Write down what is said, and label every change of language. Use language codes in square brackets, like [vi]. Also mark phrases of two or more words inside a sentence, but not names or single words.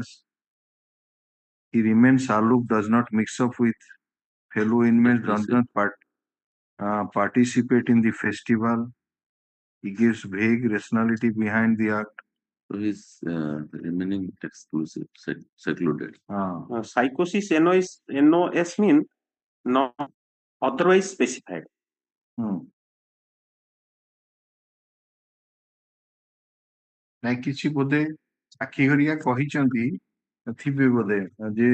[en] He remains aloof, does not mix up with fellow inmates, does not participate in the festival. He gives vague rationality behind the act. So he's remaining exclusive, secluded. Psychosis NOS mean not otherwise specified. [or] ନାଇଁ କିଛି ବୋଧେ ଆଖି ଘରିଆ କହିଛନ୍ତି ଥିବେ ବୋଧେ ଯେ